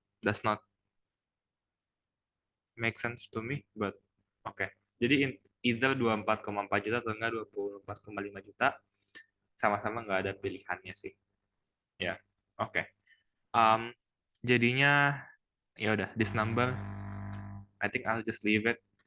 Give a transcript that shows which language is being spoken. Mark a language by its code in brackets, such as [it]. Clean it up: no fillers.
[en] Does not make sense to me, but oke. [id] Okay. Jadi, either 24,4 juta atau enggak 24,5 juta. Sama-sama nggak ada pilihannya sih. Ya, oke. Okay. Jadinya, ya udah, [en] this number, I think I'll just leave it.